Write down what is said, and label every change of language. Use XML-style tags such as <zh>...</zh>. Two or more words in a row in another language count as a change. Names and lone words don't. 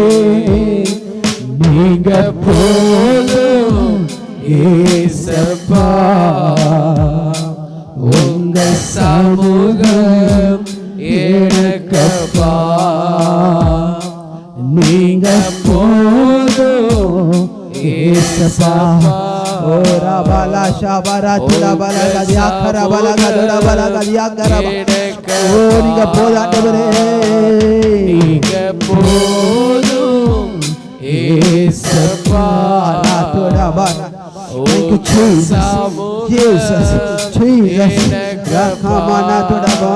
<ta>நீங்க போதும் ஏசப்பா, உங்க சமூகம் எனக்கப்பா. நீங்க போதும் ஏசப்பா, ora bala shabara tula bala gadia kara bala gadora bala gadia kara ஓ நீங்க போதும் ஆண்டவரே நீங்க போதும் ஏசப்பா நாதோட பala</ta> <en>thank you Jesus Jesus Jesus ரஹமானா தோட</en>